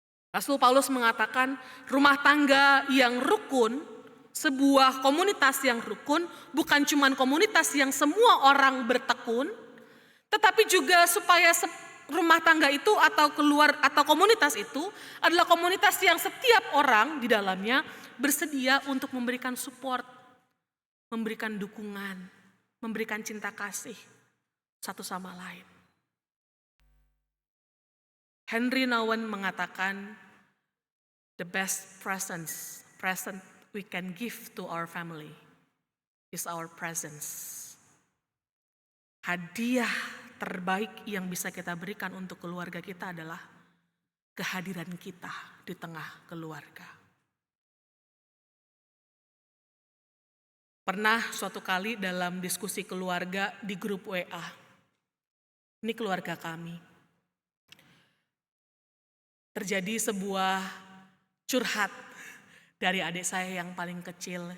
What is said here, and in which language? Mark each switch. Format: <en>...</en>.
<id>Rasul Paulus mengatakan rumah tangga yang rukun, sebuah komunitas yang rukun, bukan cuma komunitas yang semua orang bertekun, tetapi juga supaya rumah tangga itu atau komunitas itu adalah komunitas yang setiap orang di dalamnya bersedia untuk memberikan support, memberikan dukungan, memberikan cinta kasih satu sama lain.</id> <en>Henry Nouwen</en> <id>mengatakan,</id> <en>the best present we can give to our family is our presence.</en> <id>Hadiah terbaik yang bisa kita berikan untuk keluarga kita adalah kehadiran kita di tengah keluarga. Pernah suatu kali dalam diskusi keluarga di grup WA, ini keluarga kami, terjadi sebuah curhat dari adik saya yang paling kecil.</id>